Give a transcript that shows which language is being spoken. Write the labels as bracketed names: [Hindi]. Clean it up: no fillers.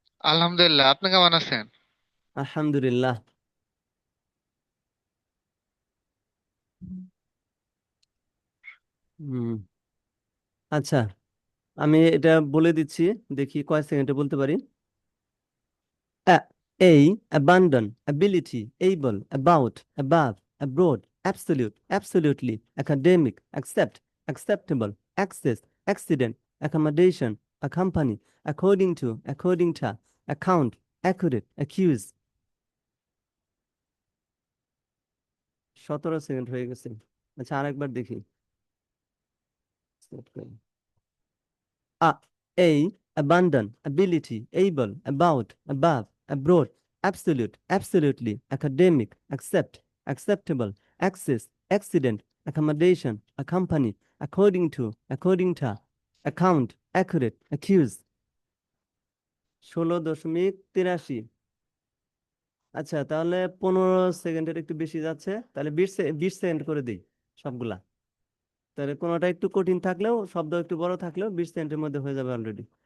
[Bangla] আলহামদুলিল্লাহ, আপনি কেমন আছেন? আলহামদুলিল্লাহ। হুম। আচ্ছা, আমি এটা বলে দিচ্ছি, দেখি কয় সেকেন্ডে বলতে পারি। [English] abundant ability able about above abroad absolutely academic acceptable access accident accommodation accompany according to account accurate accuse। [Bangla] 17 second হয়ে গেছে। আচ্ছা আরেকবার দেখি। [English] A, a abundant ability able about above abroad absolutely academic acceptable access accident accommodation accompany according to account accurate accuse। [Bangla] 16.83। আচ্ছা তাহলে 15 সেকেন্ডের একটু বেশি যাচ্ছে, তাহলে 20 সেকেন্ড করে দিই সবগুলা। তাহলে কোনোটা একটু কঠিন থাকলেও, শব্দ একটু বড় থাকলেও 20 সেকেন্ডের মধ্যে হয়ে যাবে অলরেডি।